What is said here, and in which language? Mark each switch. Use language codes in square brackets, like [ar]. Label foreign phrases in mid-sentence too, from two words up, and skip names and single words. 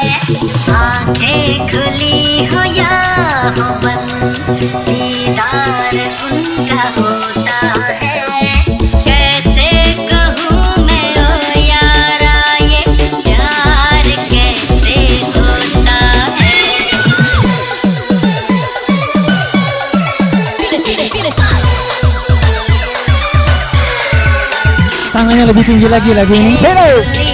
[hi] आंखें खुली हो या हो बंद, दीदार उनका होता है। कैसे कहूँ मैं ओ यारा, ये प्यार कैसे होता है। [id] Tangannya lebih tinggi lagi lagu ini. Hello.